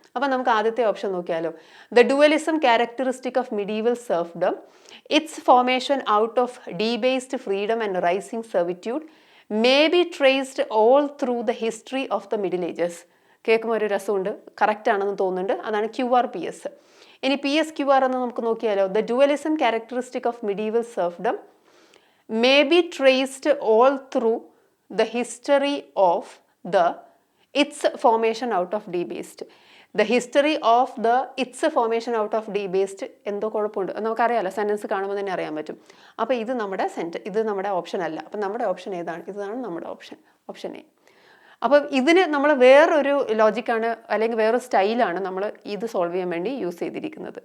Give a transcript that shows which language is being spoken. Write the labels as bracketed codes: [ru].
[ml] അപ്പോൾ നമുക്ക് ആദ്യത്തെ ഓപ്ഷൻ നോക്കിയാലോ. [en] The dualism characteristic of medieval serfdom, its formation out of debased freedom and rising servitude may be traced all through the history of the middle ages. [ml] കേൾക്കുമ്പോൾ ഒരു രസമുണ്ട്, correct ആണെന്ന് തോന്നുന്നുണ്ട്. അതാണ് QRPS. ഇനി PSQR എന്ന് നമുക്ക് നോക്കിയാലോ. [en] The dualism characteristic of medieval serfdom may be traced all through the history of its formation out of debased. The history of its formation out of debased [ml] എന്തോ കുഴപ്പമുണ്ട് നമുക്കറിയാമല്ലോ, സെൻറ്റൻസ് കാണുമ്പോൾ തന്നെ അറിയാൻ പറ്റും. അപ്പോൾ ഇത് നമ്മുടെ ഓപ്ഷൻ അല്ല. അപ്പം നമ്മുടെ ഓപ്ഷൻ ഏതാണ്? ഇതാണ് നമ്മുടെ ഓപ്ഷൻ എ. അപ്പം ഇതിന് നമ്മൾ വേറൊരു ലോജിക്കാണ് അല്ലെങ്കിൽ വേറൊരു സ്റ്റൈലാണ് നമ്മൾ ഇത് സോൾവ് ചെയ്യാൻ വേണ്ടി യൂസ് ചെയ്തിരിക്കുന്നത്.